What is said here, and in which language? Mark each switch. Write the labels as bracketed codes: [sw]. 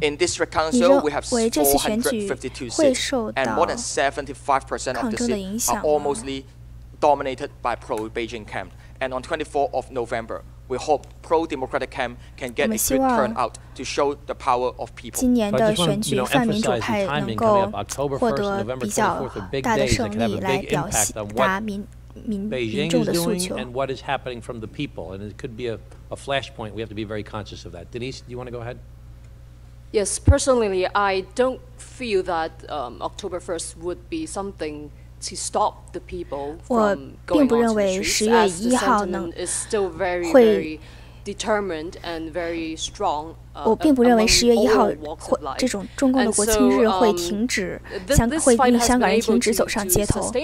[en] In District Council, we have 452 seats, and more than 75% of the seats are almost dominated by pro-Beijing camp. And on 24th of November, we hope pro-democratic camp can get a good turnout to show the power of people. [zh] 今年的选举，泛民主派能够获得比较大的胜利，来表达民众的诉求。 [en] And what is happening from the people, and it could be a flashpoint. We have to be very conscious of that. Denise, do you want to go ahead? Yes, personally, I don't feel that October 1st would be something to stop the people from going on to the streets, as the sentiment is still very, very determined and very strong. [zh] 我并不认为10月1号这种中共的国庆日会停止，会令香港人停止走上街头。